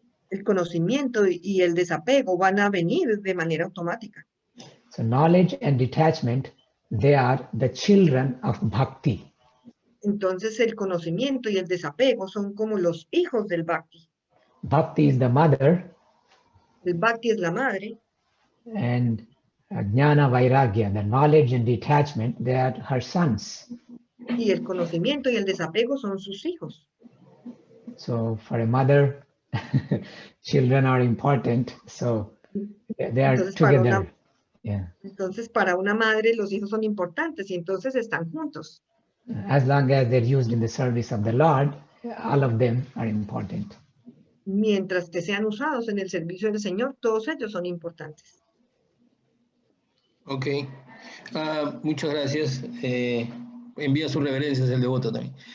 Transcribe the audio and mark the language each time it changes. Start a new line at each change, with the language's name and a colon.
Spanish: El conocimiento y el desapego van a venir de manera automática.
English: So knowledge and detachment, they are the children of bhakti.
Spanish: Entonces el conocimiento y el desapego son como los hijos del bhakti.
English: Bhakti is the mother.
Spanish: El bhakti es la madre.
English: And jnana vairagya, the knowledge and detachment, they are her sons.
Spanish: Y el conocimiento y el desapego son sus hijos.
English: So for a mother, children are important. So they are
Spanish: entonces,
English: together.
Spanish: Entonces para una madre los hijos son importantes y entonces están juntos.
English: As long as they're used in the service of the Lord, all of them are important.
Spanish: Mientras que sean usados en el servicio del Señor, todos ellos son importantes. Ok, muchas gracias. Envía sus reverencias el devoto también.